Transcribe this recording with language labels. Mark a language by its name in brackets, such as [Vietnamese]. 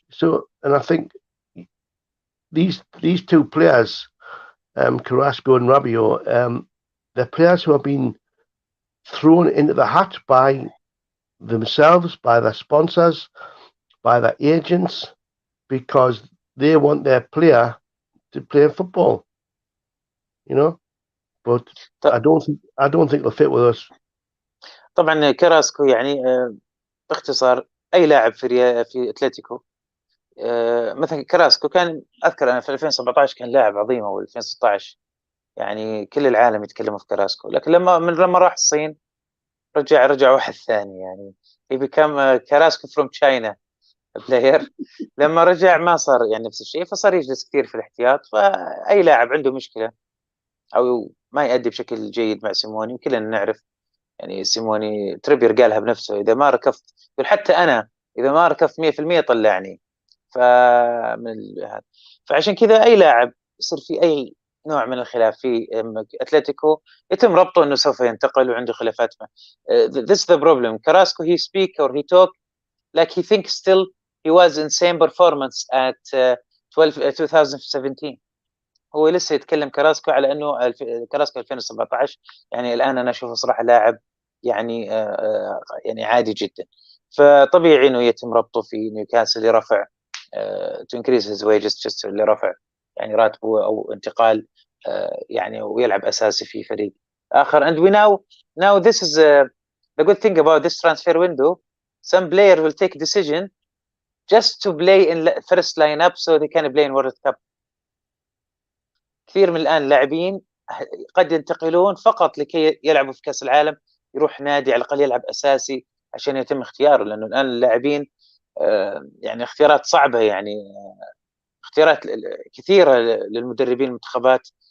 [English] So, and I think these two players, Carrasco and Rabiot, they're players who have been thrown into the hat by themselves, by their sponsors, by their agents, because they want their player to play football, but I don't think they'll fit with us. [Arabic] طبعا كراسكو يعني باختصار اي لاعب في اتلتيكو، مثلا كراسكو كان اذكر انا في 2017 كان لاعب عظيم، او 2016 يعني كل العالم يتكلموا في كراسكو. لكن لما راح الصين رجع واحد ثاني، يعني [English] he became [Arabic] كراسكو [English] from China player. [Arabic] لما رجع ما صار يعني نفس الشيء، فصار يجلس كثير في الاحتياط. فاي لاعب عنده مشكله او ما يؤدي بشكل جيد مع سيموني، وكلنا نعرف يعني سيموني تريبير قالها بنفسه، اذا ما ركضت يقول حتى انا اذا ما ركضت 100% طلعني. هذا فعشان كذا اي لاعب يصير في اي نوع من الخلاف في اتلتيكو يتم ربطه انه سوف ينتقل وعنده خلافات معه. [English] This is the problem. Carrasco, he speak or he talk like he thinks still he was in same performance at 2017. [Arabic] هو لسه يتكلم كراسكو على انه كراسكو 2017، يعني الان انا اشوفه صراحه لاعب يعني يعني عادي جدا. فطبيعي انه يتم ربطه في نيوكاسل لرفع [English] to increase his wages, just [Arabic] لرفع يعني راتبه او انتقال يعني ويلعب اساسي في فريق آخر. [English] And we now this is the good thing about this transfer window. Some player will take a decision just to play in first lineup so they can play in World Cup. [Arabic] كثير من الآن لاعبين قد ينتقلون فقط لكي يلعبوا في كأس العالم، يروح نادي على الأقل يلعب أساسي عشان يتم اختياره، لأنه الآن اللاعبين يعني اختيارات صعبة، يعني اختيارات كثيرة للمدربين المنتخبات.